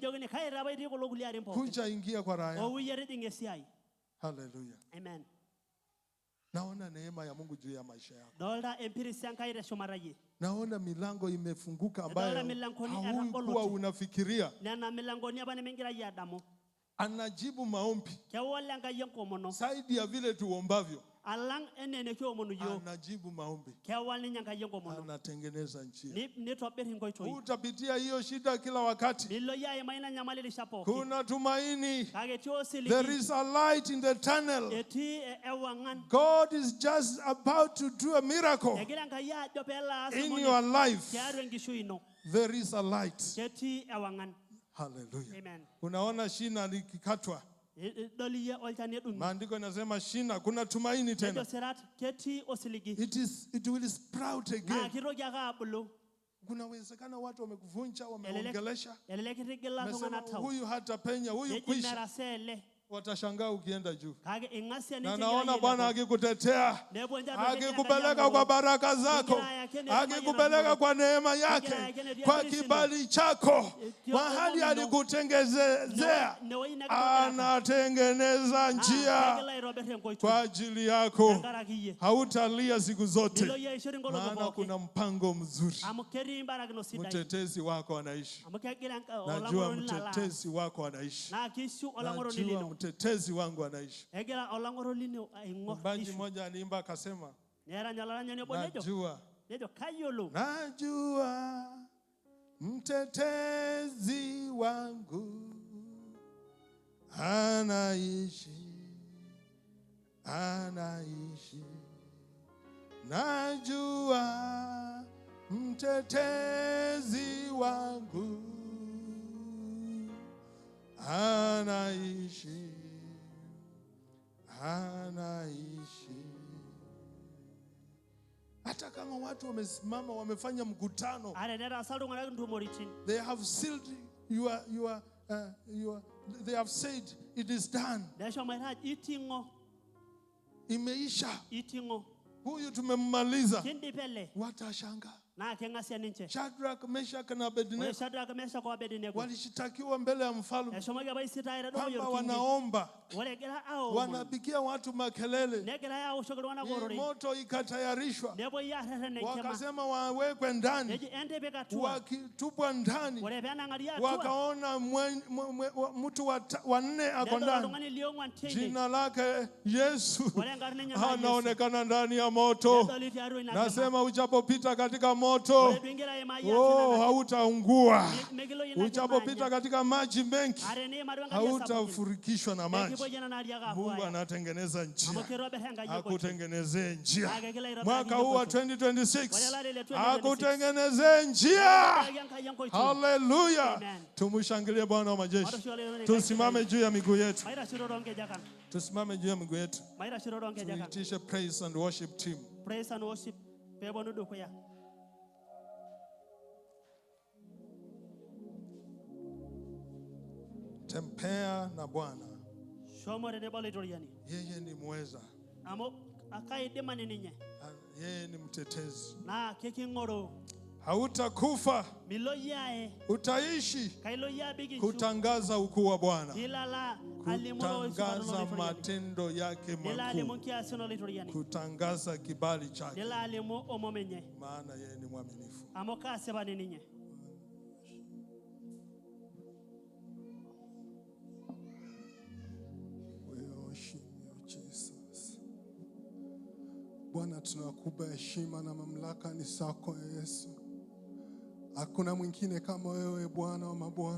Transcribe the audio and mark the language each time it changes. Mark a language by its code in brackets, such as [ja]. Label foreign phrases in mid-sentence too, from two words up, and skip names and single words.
[sw] Kuja ingia kwa raha. Hallelujah. Amen. Naona neema ya Mungu juu ya maisha yako. Naona milango imefunguka ambayo haukuwa unafikiria. anajibu maombi [mas] kewole Enkai enkomono [sw] zaidi ya vile tuombavyo. [mas] alang enene kiomonu yiok [sw] Anajibu maombi, [mas] kewal ninye Enkai enkomono [sw] anatengeneza njia. [mas] nitobir inkoitoi [sw] Utapitia hiyo shida kila wakati, [mas] milo yaima ina nyamali rishat pookin [sw] kuna tumaini. [mas] kake etii [en] There [mas] osiligi [en] is a light in the tunnel. [mas] etii ewang'an [en] God is just about to do a miracle [mas] egira Enkai ajo peelo aas [en] in [mas] emoni [en] your life. [mas] tiatua enkishui ino [en] There is a light. [mas] ketii ewang'an. Hallelujah. Amen. [sw] Unaona shina likikatwa, [mas] Idol iyie olchani edung'i [sw] maandiko inasema shina kuna tumaini [mas] ejo [sw] tena. [mas] sirat ketii osiligi [en] It will sprout [mas] naa [en] again. [mas] kitoki ake abulu [sw] Kuna uwezekano watu wamekuvunja, wameongelesha, [mas] elelek itigila [sw] mesema [mas] iltung'anak tau [sw] huyu hata penya, huyu [mas] neji [sw] kwisha. [mas] merasa ele [sw] Watashangaa ukienda juu. [mas] kake ing'asia [sw] Na [mas] ninche [sw] naona Bwana akikutetea, [mas] nepuo nche [sw] akikupeleka kwa baraka zako, akikupeleka kwa neema yake, kwa kibali chako, mahali alikutengezea, anatengeneza njia kwa ajili yako. [mas] tenkaraki iyie [sw] Hautalia siku [mas] nilo [sw] zote, [mas] iyie aishori ngoloto [sw] maana [mas] pookin [sw] kuna mpango mzuri. [mas] amu ketii mbarakino sidai [sw] Mtetezi wako anaishi. [mas] amu kegira [sw] Najua [mas] olang'oroni lala [sw] mtetezi wako anaishi. [mas] naa kishu olang'oroni [sw] Najua [mas] lino [sw] mtetezi wangu anaishi. [mas] egira olang'oroni lino aing'or [sw] Mwimbaji [mas] ishu [sw] mmoja aliimba akasema, [mas] nerany olaranyani obo nejo [sw] najua [mas] kayiolo [sw] mtetezi wangu anaishi. Najua mtetezi wangu anaishi. Hata kama watu wamesimama wamefanya mkutano, [mas] aretaasa iltung'anak intumoritin [en] they have sealed they have said it is done. [mas] neshomoita ajo iting'o [sw] Imeisha. Huyu tumemmaliza. [mas] kindip ele [sw] Watashangaa. [mas] naa keng'asia ninche [sw] Shadrach, Meshach na [mas] ore Abednego Shadraka Meshach o Abednego [sw] walishitakiwa mbele ya mfalme [mas] eshomoki apa isitae tedukuya [sw] kwamba [mas] orkingi [sw] wanaomba, [mas] ore egira aomon [sw] wanapigia watu makelele, [mas] negirai aoshoki iltung'anak ororei [sw] moto ikatayarishwa, [mas] nepuoi aarreren enkima [sw] wakasema wawekwe ndani, [mas] neji entipik atua [sw] wakitupwa ndani, [mas] ore peenang'ari atua [sw] wakaona mtu wa nne ako [mas] nedol [sw] ndani, [mas] oltung'ani liong'uan teine [sw] jina lake Yesu [mas] ore enkarna enye naa Yesu [sw] anaonekana ndani ya moto. [mas] nedoli tiatua ina kima [sw] Nasema uchapopita katika moto, [mas] ore tuingira aimaa iyie [sw] hautaungua. [mas] megilo ina kima [sw] Uchapopita katika maji mengi, [mas] are niimari enkariak sapukin [sw] hautafurikishwa na maji. [mas] nekipuoi nena ariak [sw] Mungu [mas] apuaya [sw] anatengeneza [mas] amu [sw] njia, [mas] kitobir Enkai enkoitoi [sw] akutengenezee njia. [mas] Ake kila aitobiraki [sw] Mwaka huu wa [mas] enkoitoi. [sw] 2026 akutengenezee njia. [mas] Ake Enkai enkoitoi. Haleluya! Amen. [sw] Tumshangilie Bwana wa majeshi. [mas] Matosho ole ole [sw] Tusimame juu ya miguu yetu, [mas] maitashito tonkejek [sw] tusimame juu ya miguu yetu, [mas] maitashito tonkejek [sw] tuitishe [en] praise and worship team. praise and worship [mas] peeponu dukuya [sw] Tembea na Bwana, [mas] shomo tenebo ilaitoriani [sw] yeye ni muweza, [mas] amu akaidimani ninye [sw] yeye ni mtetezi. [mas] naa keking'oroo [sw] Hautakufa, [mas] milo yae [sw] utaishi [mas] kailo yabik [sw] kutangaza ukuu wa Bwana, [mas] nilala alimu [sw] kutangaza matendo yake [mas] nila alimu [sw] makuu, [mas] nkiasino ilaitoriani [sw] kutangaza kibali chake, [mas] nila alimu omomenye [sw] maana yeye ni mwaminifu. [mas] amu kaasipani ninye [sw] Bwana, tunakupa heshima na mamlaka ni zako Yesu. Hakuna mwingine kama wewe Bwana wa mabwana.